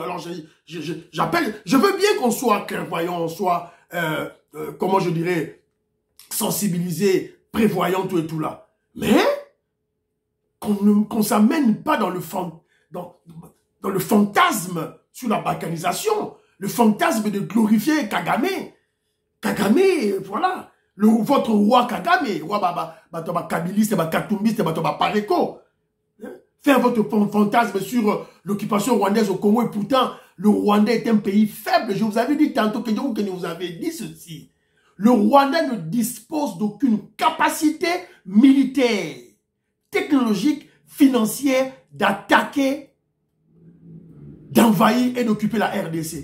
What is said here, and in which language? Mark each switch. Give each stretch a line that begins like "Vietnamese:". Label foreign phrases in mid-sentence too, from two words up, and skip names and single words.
French: Alors, je veux bien qu'on soit clairvoyant, on soit, comment je dirais, sensibilisé, prévoyant, tout et tout là. Mais, qu'on ne s'amène pas dans le fantasme sur la balkanisation, le fantasme de glorifier Kagame. Kagame, voilà. Votre roi Kagame, roi kabiliste, katoumbiste, pareko. Faire votre fantasme sur l'occupation rwandaise au Congo et pourtant, le Rwanda est un pays faible. Je vous avais dit tantôt que vous avez dit ceci. Le Rwanda ne dispose d'aucune capacité militaire, technologique, financière, d'attaquer, d'envahir et d'occuper la RDC.